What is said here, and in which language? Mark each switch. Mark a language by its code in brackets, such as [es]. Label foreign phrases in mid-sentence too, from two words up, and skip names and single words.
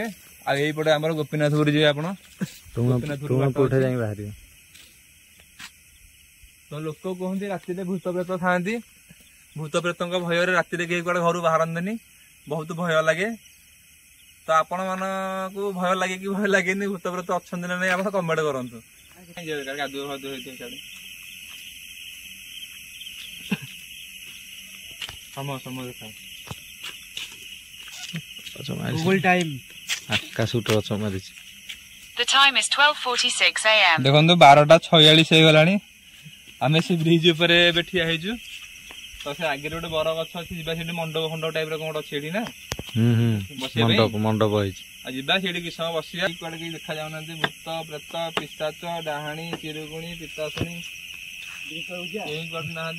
[or] ଆଉ ଏଇପଟେ ଆମର ଗୋପୀନାଥପୁର ଯିବେ ଆପଣ। ତ ଲୋକ କୁହନ୍ତି ରାତିରେ ଭୂତ ପ୍ରେତ ଥାଆନ୍ତି, ଭୂତ ପ୍ରେତଙ୍କ ଭୟରେ ରାତିରେ କେହି କୁଆଡେ ଘରୁ ବାହାରନ୍ତିନି, ବହୁତ ଭୟ ଲାଗେ। ତ ଆପଣ ମାନଙ୍କୁ ଭୟ ଲାଗେ କି ଭୟ ଲାଗେନି, ଭୂତ ପ୍ରେତ ଅଛନ୍ତି ନା ନାଇଁ ଆପଣ କମେଣ୍ଟ କରନ୍ତୁ। ଗାଧୁଆ ଫାଧୁଆ ହେଇଥିବ ସିଆଡେ। [en] The time is 12:46 a.m. [or] ଦେଖନ୍ତୁ 12:46 ହେଇଗଲାଣି। ଆମେ ସେ ବ୍ରିଜ ଉପରେ ଏବେ ଠିଆ ହେଇଛୁ। ତ ସେ ଆଗରେ ଗୋଟେ ବର ଗଛ ଅଛି, ଯିବା ସେଠି ମଣ୍ଡପ ଫଣ୍ଡପ ଟାଇପ ର କଣ ଅଛି ଏଠି ନା, ମଣ୍ଡପ ହେଇଛି। ଆଉ ଯିବା ସେଇଠି କିଛି ସମୟ ବସିବା। କୁଆଡେ କେହି ଦେଖା ଯାଉନାହାନ୍ତି, ଭୂତ ପ୍ରେତ ପିଶାଚ ଡାହାଣୀ ଚିରୁଗୁଣି ପିତାଶୁଣି କେହି କୁଆଡେ ନାହାନ୍ତି।